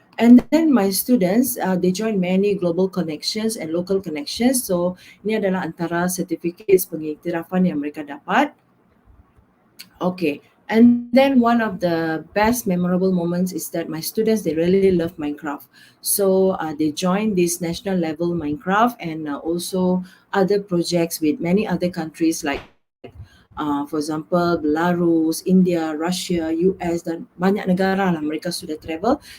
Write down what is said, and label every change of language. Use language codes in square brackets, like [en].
[en] And then my students, they join many global connections and local connections. [ms] So ini adalah antara sertifikat pengiktirafan yang mereka dapat. [en] Okay, and then one of the best memorable moments is that my students, they really love Minecraft. So they joined this national level Minecraft and also other projects with many other countries like for example, Belarus, India, Russia, US [ms] dan banyak negara lah mereka sudah travel.